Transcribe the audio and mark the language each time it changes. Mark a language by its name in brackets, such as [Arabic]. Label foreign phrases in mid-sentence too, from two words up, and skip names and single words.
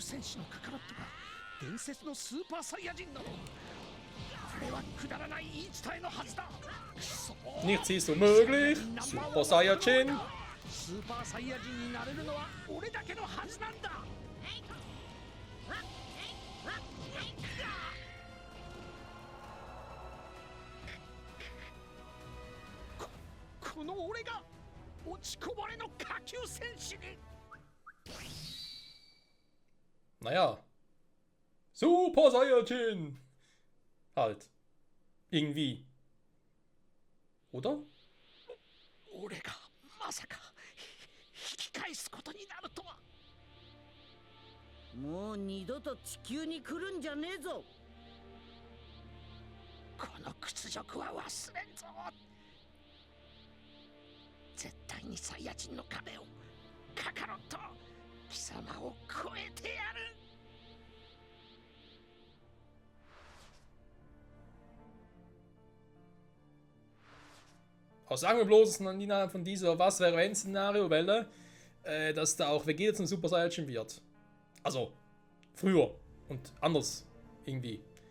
[Japanese] 戦士のカカロットが伝説のスーパーサイヤ人なの。あれはくだらない言い伝えのはずだ。くそ [German] Nichts ist unmöglich. Super Saiyajin. [Japanese] スーパーサイヤ人になれるのは俺だけのはずなんだ。この俺が落ちこぼれの下級戦士に。 [German] Naja. Super Saiyajin. Halt. Irgendwie. Oder? [Japanese] 俺がまさか引き返すことになるとは。もう二度と地球に来るんじゃねえぞ屈辱は忘れんぞ。絶対にサイヤ人の壁をカカロット貴様を超えてやる。 [German] Was sagen wir bloß innerhalb von dieser Was-wäre-wenn-Szenario-Welle, dass da auch Vegeta zum Super Saiyajin wird. Also, früher und anders irgendwie.